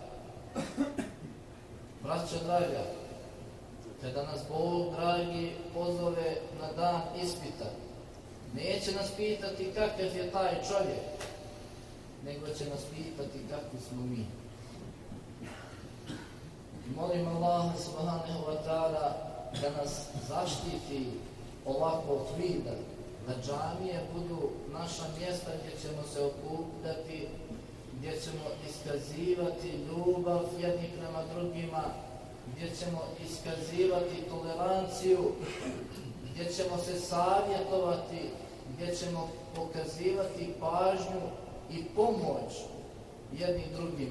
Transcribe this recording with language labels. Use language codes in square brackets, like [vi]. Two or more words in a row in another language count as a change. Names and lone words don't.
[bs] Braćo draga, kada nas Bog dragi pozove na dan ispita, neće nas pitati kakav je taj čovjek, nego će nas pitati kakvi smo mi. Molim Allah [ar] سبحانه وتعالى [bs] da nas zaštiti ovakvog vida, da džamije budu naša mjesta gdje ćemo se okupljati, gdje ćemo iskazivati ljubav jedni prema drugima, gdje ćemo iskazivati toleranciju, gdje ćemo se savjetovati, gdje ćemo pokazivati pažnju i pomoć jednim drugima.